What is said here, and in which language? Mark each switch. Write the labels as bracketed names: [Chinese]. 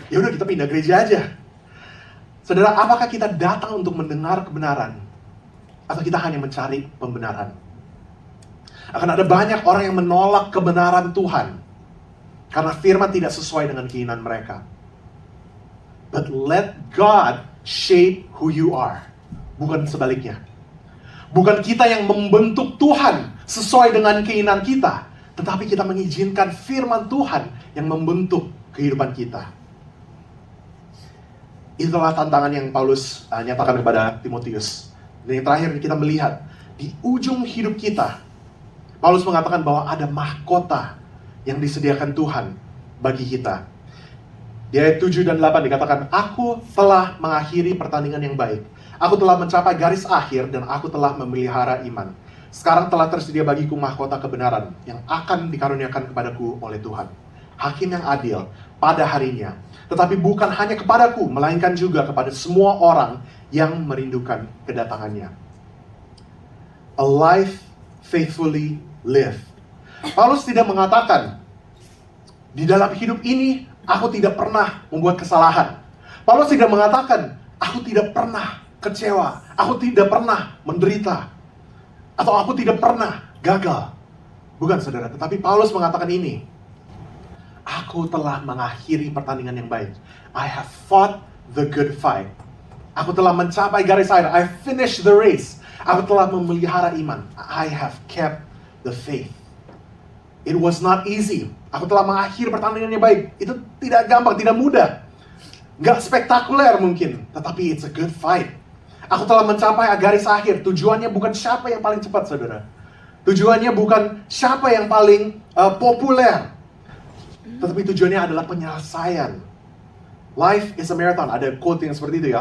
[Indonesian] Ya udah kita pindah gereja aja. Saudara, apakah kita datang untuk mendengar kebenaran atau kita hanya mencari pembenaran? Akan ada banyak orang yang menolak kebenaran Tuhan karena firman tidak sesuai dengan keinginan mereka. [English] But let God shape who you are. [Indonesian] Bukan sebaliknya. Bukan kita yang membentuk Tuhan sesuai dengan keinginan kita, tetapi kita mengizinkan firman Tuhan yang membentuk kehidupan kita. Itulah tantangan yang Paulus nyatakan kepada Timotius. Dan yang terakhir kita melihat, di ujung hidup kita, Paulus mengatakan bahwa ada mahkota yang disediakan Tuhan bagi kita. Di ayat 7 dan 8 dikatakan, aku telah mengakhiri pertandingan yang baik. Aku telah mencapai garis akhir dan aku telah memelihara iman. Sekarang telah tersedia bagiku mahkota kebenaran yang akan dikaruniakan kepadaku oleh Tuhan, Hakim yang adil pada harinya. Tetapi bukan hanya kepadaku, melainkan juga kepada semua orang yang merindukan kedatangannya. [English] A life faithfully lived. [Indonesian] Paulus tidak mengatakan, di dalam hidup ini aku tidak pernah membuat kesalahan. Paulus tidak mengatakan, aku tidak pernah kecewa, aku tidak pernah menderita, atau aku tidak pernah gagal. Bukan, saudara, tetapi Paulus mengatakan ini, aku telah mengakhiri pertandingan yang baik. [English] I have fought the good fight. [Indonesian] Aku telah mencapai garis akhir. [English] I finished the race. [Indonesian] Aku telah memelihara iman. [English] I have kept the faith. It was not easy. [Indonesian] Aku telah mengakhiri pertandingan yang baik. Itu tidak gampang, tidak mudah. Gak spektakuler mungkin, tetapi [English] it's a good fight. [Indonesian] Aku telah mencapai garis akhir. Tujuannya bukan siapa yang paling cepat, saudara. Tujuannya bukan siapa yang paling populer. Tetapi tujuannya adalah penyelesaian. [English] Life is a marathon. [Indonesian] Ada quote yang seperti itu ya.